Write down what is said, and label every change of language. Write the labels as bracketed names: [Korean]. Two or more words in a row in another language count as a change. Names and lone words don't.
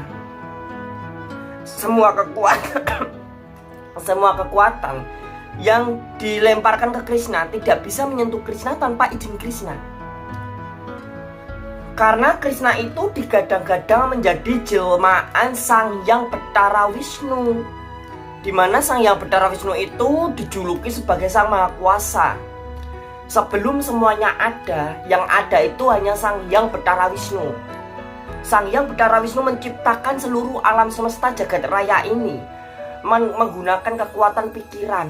[Indonesian] Semua kekuatan yang dilemparkan ke Krishna tidak bisa menyentuh Krishna tanpa izin Krishna. Karena Krishna itu digadang-gadang menjadi jelmaan Sang Hyang Betara Wisnu, di mana Sang Hyang Betara Wisnu itu dijuluki sebagai Sang Maha Kuasa. Sebelum semuanya ada, yang ada itu hanya Sang Hyang Betara Wisnu. Sang Hyang Betara Wisnu menciptakan seluruh alam semesta jagat raya ini menggunakan kekuatan pikiran.